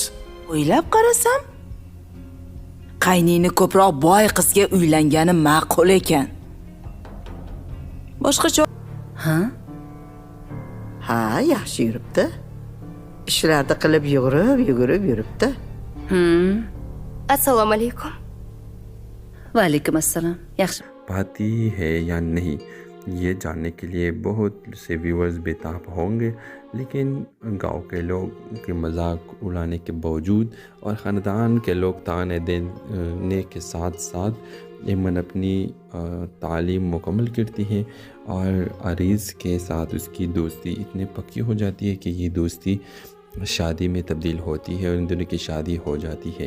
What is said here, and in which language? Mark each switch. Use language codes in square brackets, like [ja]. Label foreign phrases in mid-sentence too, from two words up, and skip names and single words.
[uz] O'ylab qarasam, qayningni ko'proq boy qizga uylangani ma'qul ekan. Boshqacha Ha, yaxshi yuribdi. Ishlarni qilib yugurib yuribdi. Assalomu alaykum. Va alaykum assalom. Yaxshi. [hi] पाती है या नहीं ये जानने के लिए बहुत से व्यूअर्स बेताब होंगे, लेकिन गांव के लोग के मजाक उड़ाने के बावजूद और ख़ानदान के लोग ताने देने के साथ साथ एमन अपनी तालीम मुकम्मल करती हैं और अरीज़ के साथ उसकी दोस्ती इतनी पक्की हो जाती है कि ये दोस्ती शादी में तब्दील होती है और इन दोनों की शादी हो जाती है।